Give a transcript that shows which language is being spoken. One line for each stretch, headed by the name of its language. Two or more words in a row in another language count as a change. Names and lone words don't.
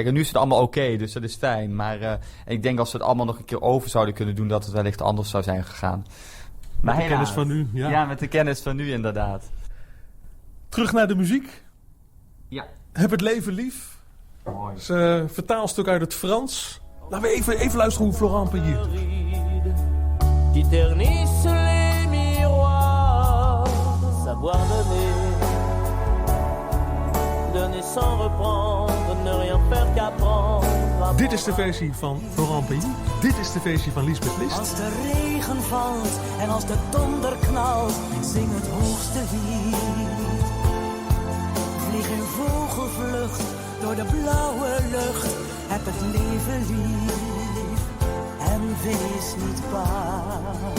Dutch: En nu is het allemaal oké, dus dat is fijn. Maar ik denk als we het allemaal nog een keer over zouden kunnen doen, dat het wellicht anders zou zijn gegaan. Met de kennis van nu, ja. Ja, met de kennis van nu inderdaad. Terug naar de muziek. Ja. Heb het leven lief. Mooi. Dat is een vertaalstuk uit het Frans. Laten we even luisteren hoe Florent Pagny.
French: Qui ternissent les miroirs, savoir donner sans reprendre, ne rien faire qu'apprendre.
Dutch: Dit is de versie van Florent Pagny. Dit is de versie van Lisbeth List. Als de regen valt en als de donder knalt, zing het hoogste lied. Vlieg in vogelvlucht door de blauwe lucht. Heb het leven lief en wees niet bang.